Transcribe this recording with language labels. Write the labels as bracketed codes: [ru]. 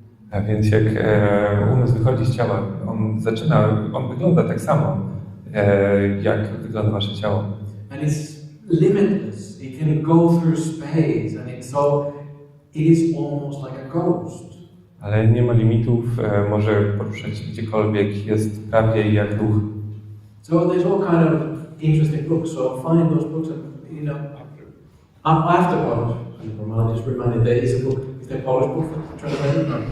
[pl] A więc jak umysł wychodzi z ciała, on wygląda tak samo, jak wygląda wasze ciało. [en] And it's limitless. It can go through space, and it is almost like a ghost. [pl] Ale nie ma limitów, może poruszać się gdziekolwiek, jest prawie jak duch. [en] So there's all kind of interesting books. So find those books, and afterwards. Brahmalego just reminded there is a book. Is there a Polish book translated?